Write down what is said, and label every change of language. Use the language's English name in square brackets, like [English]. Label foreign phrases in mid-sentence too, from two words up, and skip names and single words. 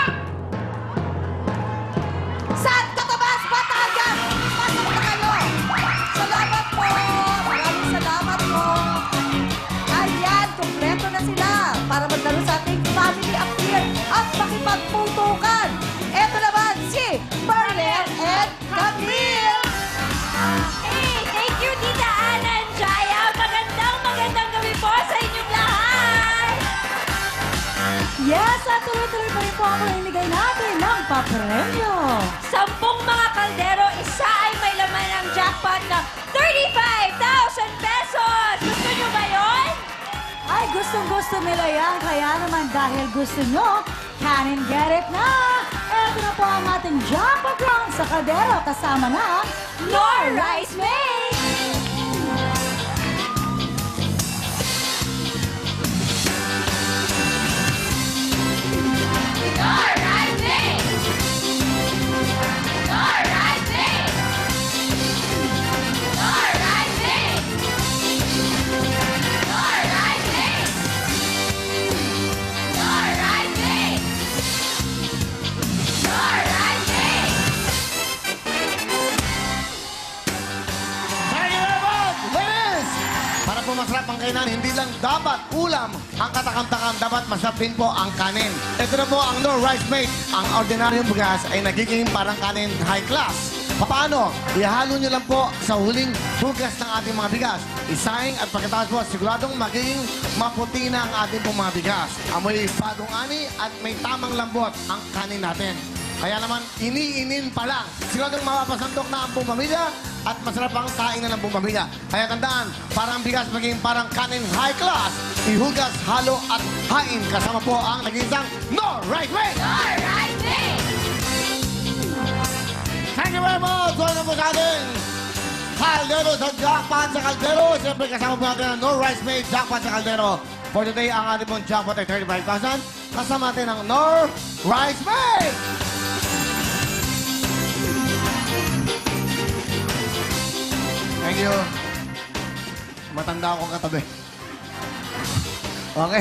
[Filipino] Santo Tomas, Batangas! Pasok na kayo! Salamat po! Maraming salamat po! Ayan, kumpleto na sila para maglaro sa ating family affair at makipagputukan. Ito naman si Marlene and Camille! [English] Hey, thank you, Tita Ana and Jaya. [Filipino] Magandang gabi po sa inyong lahat. Yes, at tuloy-tuloy pa rin po ang mamimigay natin ng papremyo. 10 mga kaldero, isa ay may laman ng jackpot na 35,000 pesos. Gusto nyo ba yun? Ay, gustong-gusto nila yan. Kaya naman dahil gusto nyo, [English] can and get it na! [Filipino] Ito na po ang ating jackpot round sa kaldero kasama na Nor Rice Mate! Nor Rice Mate! Nor Rice Mate! Nor Rice Mate! Nor Rice Mate! Nor Rice Mate! Nor Rice Mate! [English] Thank you very much, ladies! [Filipino] Para po masarap ang kainan, hindi lang dapat ulam ang katakam-takam, dapat masarap din po ang kanin. Ito na po ang No Rice Mate. Ang ordinaryong bugas ay nagiging parang kanin [English] high class. [Filipino] Paano? Ihalo nyo lang po sa huling hugas ng ating mga bigas. Isaing at pagkatapos po, siguradong magiging maputi na ang ating pong mga bigas. Amoy bagong ani at may tamang lambot ang kanin natin. Kaya naman, iniinin pa lang. Siguradong mapapasandok na ang buong pamilya at masarap ang kain na ng buong pamilya. Kaya tandaan, para ang bigas maging parang kanin [English] high class, [Filipino] ihugas, halo at hain. Kasama po ang nag-iisang No Rice Mate! Nor Rice Mate! [English] Thank you very much! [Filipino] So, ano po sa ating Kaldero sa Jackpot sa Kaldero. Siyempre, kasama po natin ang No Rice Mate Jackpot sa Kaldero. [English] For today, [Filipino] ang ating pong jackpot ay 35,000. Kasama natin ang No Rice Mate! [English] Thank you. [Filipino] Matanda ako katabi. Okay.